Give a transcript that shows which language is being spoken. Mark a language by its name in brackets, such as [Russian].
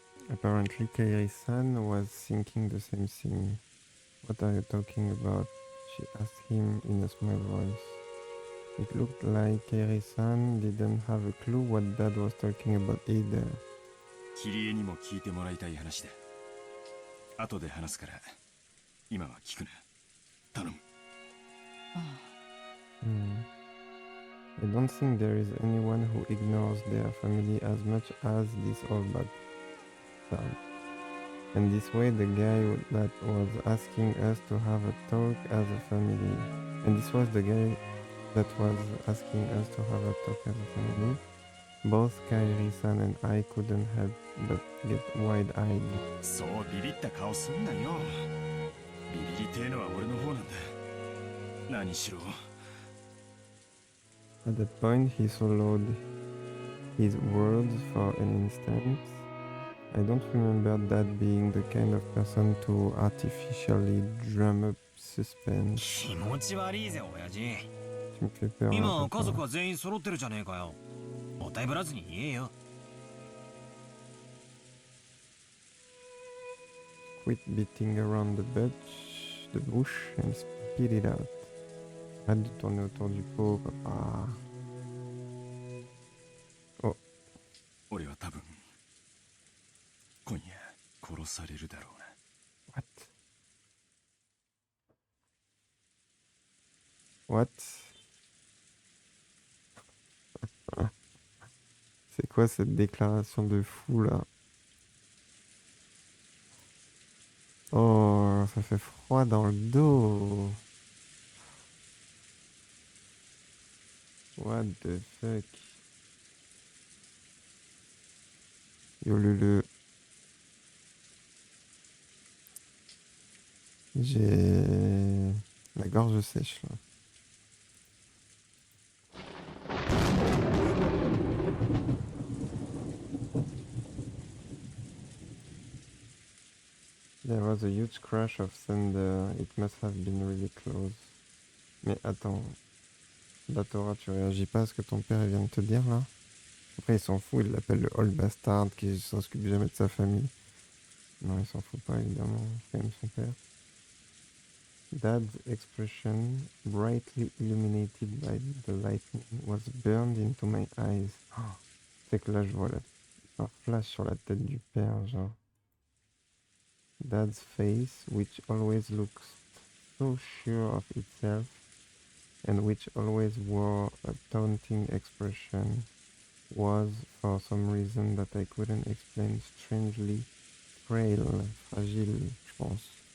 [English] Apparently, Kairi-san was thinking the same thing. What are you talking about? She asked him in a small voice. It looked like Kairi-san didn't have a clue what Dad was talking about either. [Japanese] キリエにも聞いてもらいたい話だ。後で話すから、今は聞くな。頼む。 [English] I don't think there is anyone who ignores their family as much as this old bad sound. And this way the guy that was asking us to have a talk as a family. And this was the guy that was asking us to have a talk as a family. Both Kairi-san and I couldn't help but get wide-eyed. [Japanese] そうビビった顔すんなよ。ビビりてえのは俺の方なんだ。何しろ。 [English] At that point he swallowed his words for an instant. I don't remember Dad being the kind of person to artificially drum up suspense. [Japanese] 気持ち悪いぜ親父。 [French] Tu me fais peur, hein, [Japanese] 今 [French] papa. [Japanese] 家族は全員揃ってるじゃねえかよ。もったいぶらずに言えよ。 [English] Quit beating around the bush and spit it out. [French] Arrête de tourner autour du pot, papa. 俺は多分、今夜殺されるだろうな。 [English] What? [French] C'est quoi cette déclaration de fou là? Oh, ça fait froid dans le dos. [English] What the fuck? Yo Lulu. [French] J'ai la gorge sèche là. [English] There was a huge crash of thunder. It must have been really close. [French] Mais attends. Batora, tu réagis pas à ce que ton père vient de te dire là? Après, il s'en fout, il l'appelle le [English] old bastard [French] qui s'occupe jamais de sa famille. Non, il s'en fout pas, évidemment. C'est quand même son père. [English] Dad's expression, brightly illuminated by the lightning, was burned into my eyes. [French] Oh, c'est que là, je vois un flash sur la tête du père, genre. [English] Dad's face, which always looks so sure of itself, and which always wore a taunting expression, was, for some reason that I couldn't explain, strangely frail, fragile, [French] je pense.